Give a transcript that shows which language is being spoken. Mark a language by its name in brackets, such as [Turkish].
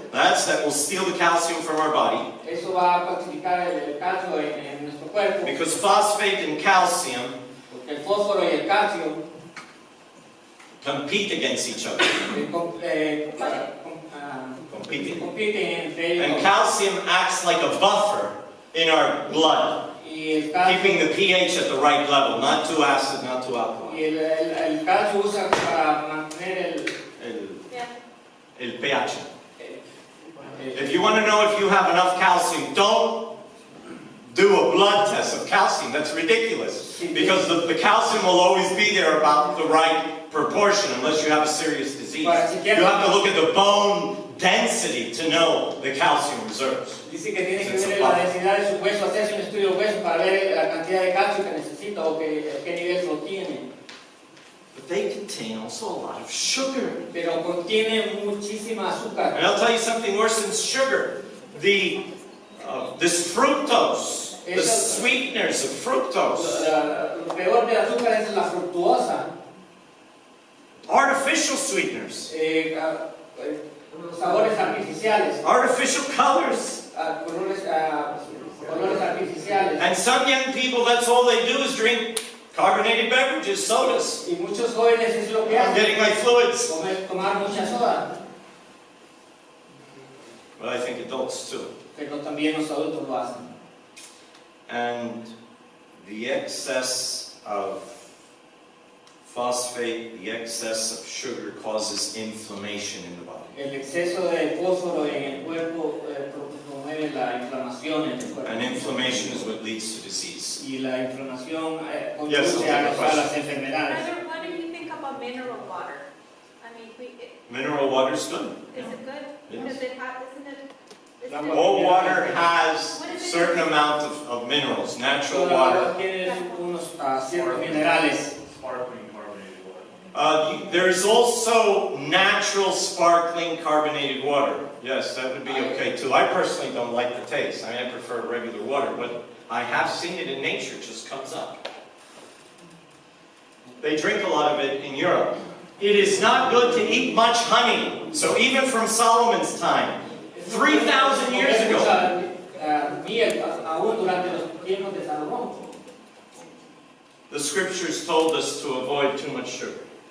[English] That will steal the calcium from our body. [Spanish] Eso va a falsificar el calcio en nuestro cuerpo. [English] Because phosphate and calcium [Spanish] Porque el fósforo y el calcio [English] compete against each other. Competing. [Spanish] compiten entre ellos. [English] And calcium acts like a buffer in our blood, [Spanish] Y el calcio, [English] keeping the pH at the right level, not too acid, not too alkaline. [Spanish] y el calcio usa para mantener El pH. [English] If you want to know if you have enough calcium, don't do a blood test of calcium. That's ridiculous. Because the calcium will always be there about the right proportion unless you have a serious disease. You have to look at the bone density to know the calcium reserves. [Spanish] Dice que tiene que ver la densidad de su hueso, hacerse un estudio de hueso para ver la cantidad de calcio que necesita o qué nivel lo tiene. [English] But they contain also a lot of sugar. [Spanish] Pero contiene muchísima azúcar. [English] And I'll tell you something worse than sugar. This fructose, the sweeteners of fructose. [Spanish] Lo peor del azúcar es la fructuosa. [English] Artificial sweeteners. [Spanish] Los sabores artificiales. [English] Artificial colors. [Spanish] Colores artificiales. [English] And some young people, that's all they do is drink carbonated beverages, sodas. [Spanish] Y muchos jóvenes es lo que [English] I'm [Spanish] hacen. [English] getting my fluids. [Spanish] Tomar mucha soda. [English] But I think adults too. [Spanish] Pero también los adultos lo hacen. [English] And the excess of phosphate, the excess of sugar causes inflammation in the body. [Spanish] El exceso de fósforo en el cuerpo promueve la inflamación en el cuerpo. [English] And inflammation is what leads to disease. [Spanish] Y la inflamación [English] Yes, [Spanish] conduce [English] I'll take a [Spanish] a las enfermedades. [English] Brother, what do you think about mineral water? I mean, Mineral water is good. is it good? Yes. Does it have, isn't it? All water has a certain amount of minerals, natural [Spanish] Toda [English] water. [Spanish] agua tiene unos ciertos minerales. [English] Sparkling carbonated water. There is also natural sparkling carbonated water. Yes, that would be okay too. I personally don't like the taste. I mean, I prefer regular water, but I have seen it in nature. It just comes up. They drink a lot of it in Europe. It is not good to eat much honey. So even from Solomon's time, 3,000 years ago, [Spanish] Miel, aún durante los tiempos de Salomón. [English] the scriptures told us to avoid too much sugar.